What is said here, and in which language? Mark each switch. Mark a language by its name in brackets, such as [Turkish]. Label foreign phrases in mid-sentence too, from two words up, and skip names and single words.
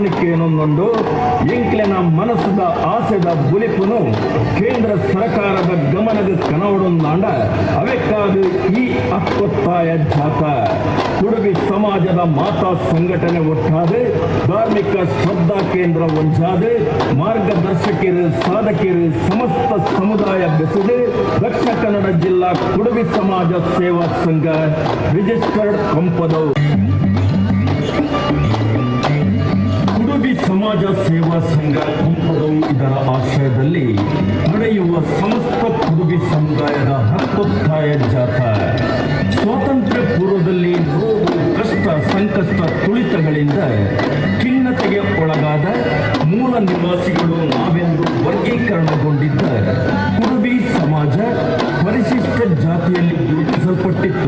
[Tulu] ಕೇನೊಂದು ಎಂಕ್ಲೆನ ಮನಸ್ಸದ ಆಸೆದ ಬುಲಿಪುನು ಕೇಂದ್ರ ಸರ್ಕಾರದ ಗಮನದ ಕನವಡೊಂದಾಂಡ ಅವಕ್ಕಾದ ಈ ಹಕ್ಕೊತ್ತಾಯ ಜಾಥಾ ಕುಡುಬಿ ಸಮಾಜದ ಮಾತಾ ಸಂಘಟನೆ ಒಟ್ಟಾದ ಧಾರ್ಮಿಕ ಶ್ರದ್ಧಾ ಕೇಂದ್ರ ಒಂಜಾದ ಮಾರ್ಗದರ್ಶಕರು ಸಾಧಕರು ಸಮಸ್ತ ಸಮುದಾಯ ಬೆಸೆದು ದಕ್ಷಿಣ ಕನ್ನಡ ಜಿಲ್ಲಾ ಕುಡುಬಿ ಸಮಾಜ ಸೇವಾ ಸಂಘ ರಿಜಿಸ್ಟರ್ಡ್ ಕೊಂಪದವು [Kannada] ಕುಡುಬಿ ಸಮಾಜ ಸೇವಾ ಸಂಘ ಕೊಂಪದವು ಇದರ ಆಶ್ರಯದಲ್ಲಿ ನಡೆಯುವ ಸಮಸ್ತ ಕುಡುಬಿ ಸಮುದಾಯದ ಹಕ್ಕೊತ್ತಾಯ ಜಾಥಾ ಸ್ವಾತಂತ್ರ್ಯ ಪೂರ್ವದಲ್ಲಿ ನೋವು ಕಷ್ಟ ಸಂಕಷ್ಟ ತುಳಿತಗಳಿಂದ ಖಿನ್ನತೆಗೆ ಒಳಗಾದ ಮೂಲ ನಿವಾಸಿಗಳು ನಾವೆಂದು ವರ್ಗೀಕರಣಗೊಂಡಿದ್ದ ಕುಡುಬಿ ಸಮಾಜ ಪರಿಶಿಷ್ಟ ಜಾತಿಯಲ್ಲಿ ಗುರುತಿಸಲ್ಪಟ್ಟಿತ್ತು.